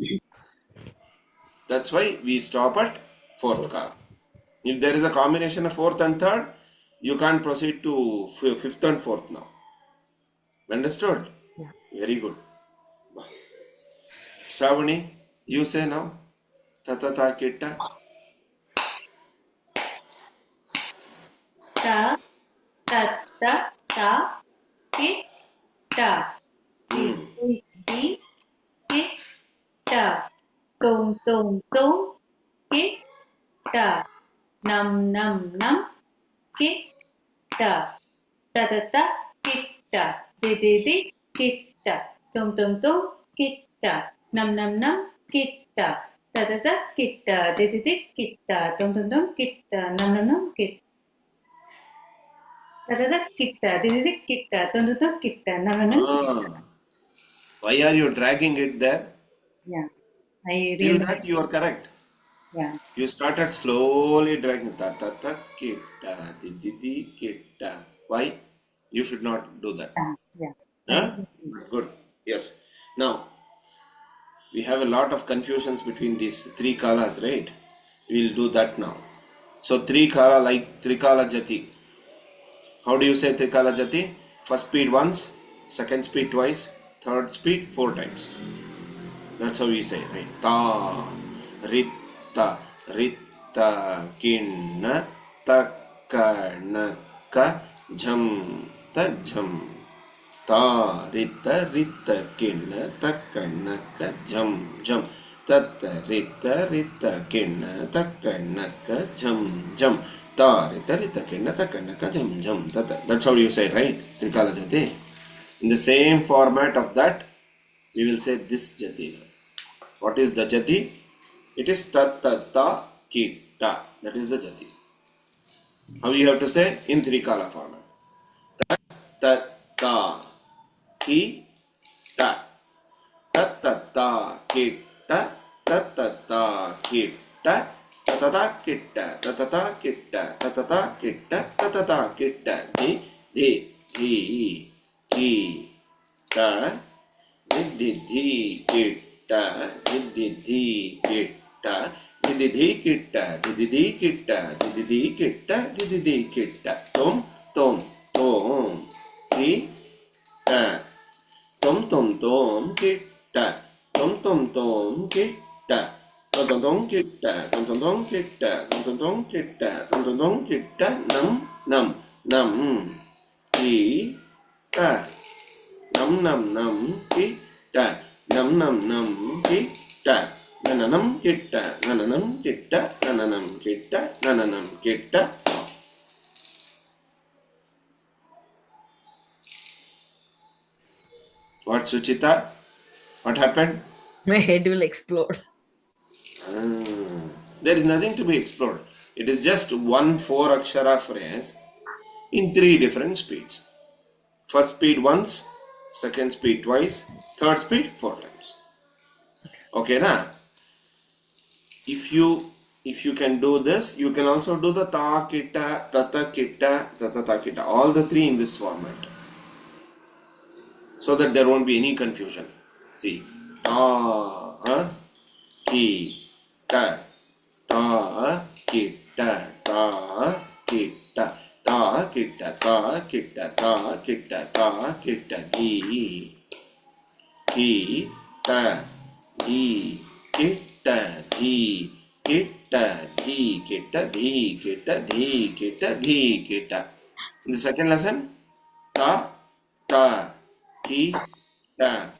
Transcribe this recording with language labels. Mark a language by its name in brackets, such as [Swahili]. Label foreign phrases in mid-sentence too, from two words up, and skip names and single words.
[English] That's why we stop at fourth Fourth. kala. If there is a combination of fourth and third, you can't proceed to fifth and fourth now. Understood? Yeah. Very good. Shravani, you say now. Tatata kitta. Ta, ta, ta, ta, ki, ta. Di, Hmm. di, ki, ta. Tum, tum, tum, ki, ta. Nam, nam, nam, ki, ta. Ta, ta, ta, ki, ta. Di, ki, ta. Tum, tum, tum, ki, ta. Nam, nam, nam, ki, ta. Ta, ta, ta, ki, ta. Di, ki, ta. Tum, tum, tum, ki, ta. Nam, nam, nam, ki, ta, ta, ta, ki, ta. Di, ki, ta. Tum, tum, tum, ki, ta. Nam, nam, nam, ki. Ah. Why are you dragging it there? Yeah, I Till really, that you are correct. yeah. You started slowly dragging ta ta ta kitta di di di kitta. Why? You should not do that. Yeah. Huh? Good. Yes. Now we have a lot of confusions between these three kalas, right? We'll do that now. So three kala like Trikala Jati. How do you say Trikala Jati? First speed once, second speed twice, third speed 4 times. That's how we say, right? Ta, ritta, ritta, kinna, takka, naka, jham, ta, jham. Ta, ritta, ritta, kinna, takka, naka, jham, jham. Tatta, ritta, kinna, takka, naka, jham, jham. Ta, ritta, kinna, takka, naka, jham, jham. Tatta. That's how you say it, right? Trikala Jati. In the same format of that, we will say this Jati. What is the Jati? It is tat tat ta kita. That is the Jati. How you have to say? In Trikala format. Tat ta ki ta. Tat tat ta kita. Tat tat ta kita. Tatata kita. Tatata kita. Tatata kita. Tatata kita. Di di ki ta. Di kitta, di kitta, di kitta, di kitta, tom, kitta, tom, kitta, tom, kitta, kitta, nam, kitta. Nam kitta nam kitta nananam kitta. What, Suchita? What happened? My head will explode. There is nothing to be explored. It is just one 4 akshara phrase in 3 different speeds. First speed once, second speed twice, third speed 4 times. Okay, na? If you can do this, you can also do the ta kita, tata kita, tatata kita, all the 3 in this format, so that there won't be any confusion. See, ta ki ta kita ta kita ta kita ta kita ta kita ta kita di ta di kita di kita di kita di kita di kita di kita. In the second lesson, ta ki ta